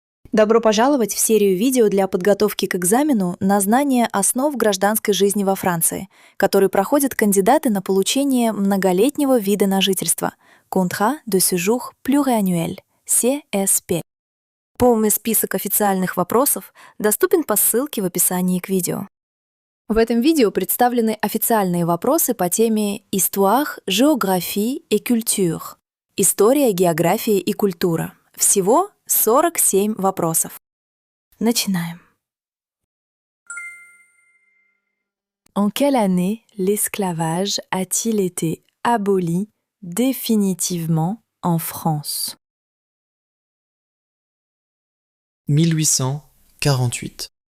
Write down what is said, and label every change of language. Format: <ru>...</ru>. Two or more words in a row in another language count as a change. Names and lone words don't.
<ru>Добро пожаловать в серию видео для подготовки к экзамену на знание основ гражданской жизни во Франции, который проходят кандидаты на получение многолетнего вида на жительство</ru> <fr>Contrat de séjour pluriannuel,</fr> <ru>CSP. Полный список официальных вопросов доступен по ссылке в описании к видео. В этом видео представлены официальные вопросы по теме</ru> <fr>Histoire, géographie et culture.</fr> <ru>История, география и культура. Всего 47 вопросов. Начинаем.</ru> <fr>En quelle année l'esclavage a-t-il été aboli définitivement en France? 1848.</fr>